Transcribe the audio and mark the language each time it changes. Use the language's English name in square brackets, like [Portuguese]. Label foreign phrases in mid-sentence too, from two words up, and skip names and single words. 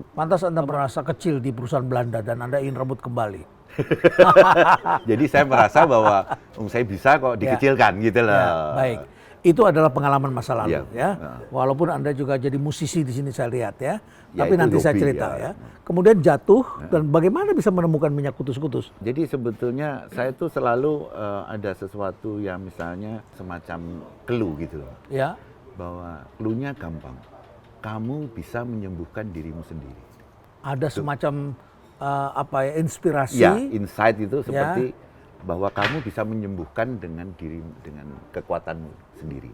[Indonesian] Pantas Anda merasa kecil di perusahaan Belanda dan Anda ingin rebut kembali? Jadi saya merasa bahwa saya bisa kok dikecilkan gitu loh. Baik, itu adalah pengalaman masa lalu Walaupun Anda juga jadi musisi di sini saya lihat ya. Tapi nanti saya cerita ya. Kemudian jatuh dan bagaimana bisa menemukan minyak kutus-kutus? Jadi sebetulnya saya tuh selalu ada sesuatu yang misalnya semacam clue gitu loh. Bahwa clue-nya gampang. Kamu bisa menyembuhkan dirimu sendiri. Ada semacam inspirasi? Ya, insight itu seperti bahwa kamu bisa menyembuhkan dengan kekuatanmu sendiri.